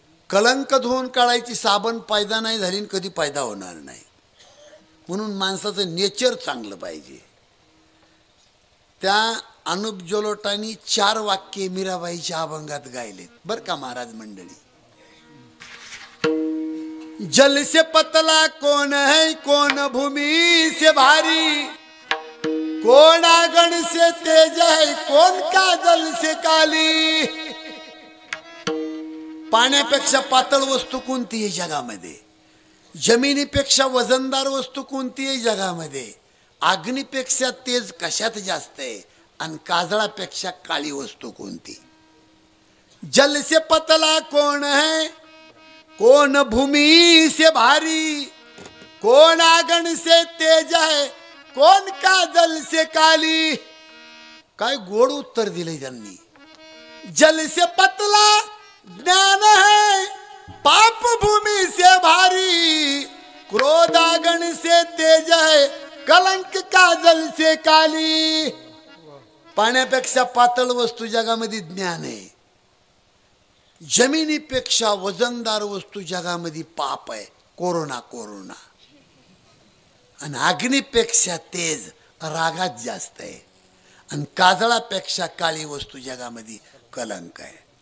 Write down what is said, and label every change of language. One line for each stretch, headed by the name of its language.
Marathi: कलंक धुवून काढायची साबण पैदा नाही झाली, कधी पैदा होणार नाही. म्हणून माणसाचं नेचर चांगलं पाहिजे. त्या अनुप जलोटांनी 4 वाक्ये मीराबाईच्या अभंगात गायलेत बरं का महाराज मंडळी.
Hindi: जल से पतला कौन है कौन भूमि से भारी. कौन आगन से तेज है कौन काजल से काली.
Marathi: पाण्यापेक्षा पातळ वस्तू कोणती आहे जगामध्ये? जमिनीपेक्षा वजनदार वस्तू कोणती आहे जगामध्ये? अग्नीपेक्षा तेज कशात जास्त आहे? आणि काजळापेक्षा काळी वस्तू कोणती?
Hindi: जल से पतला कौन है कौन भूमि से भारी. कौन आगन से तेज है कौन काजल से काली.
Marathi: काय गोड उत्तर दिले त्यांनी.
Hindi: जल से पतला ज्ञान है पाप भूमि से भारी. क्रोध आगन से तेज है कलंक काजल से काली.
Marathi: पाण्यापेक्षा पातळ वस्तू जगामध्ये ज्ञान आहे. जमिनीपेक्षा वजनदार वस्तू जगामध्ये पाप आहे, कोरोना. आणि अग्नीपेक्षा तेज रागात जास्त आहे. आणि काजळापेक्षा काळी वस्तू जगामध्ये कलंक आहे.